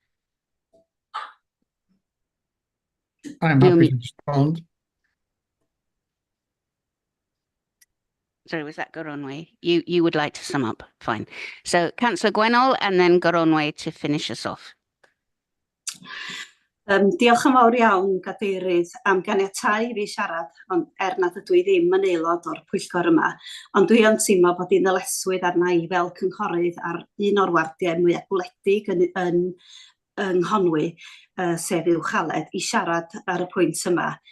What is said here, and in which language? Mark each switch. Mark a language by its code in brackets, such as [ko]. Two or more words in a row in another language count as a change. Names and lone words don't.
[en] I'm happy to respond. Sorry, was that Goronwy? You would like to sum up? Fine. So Councillor Gwenol and then Goronwy to finish us off. [cy] Diolch yn fawr iawn, Gadeirydd, am ganiatáu i fi siarad, ond nad ydw I ddim yn aelod o'r pwyllgor yma, ond dwi yn teimlo bod hi'n ddyletswydd arna I fel cynghorydd ar un o'r wardiau mwyaf gwledig yn Nghonwy, sef Uwchaled, I siarad ar y pwynt yma.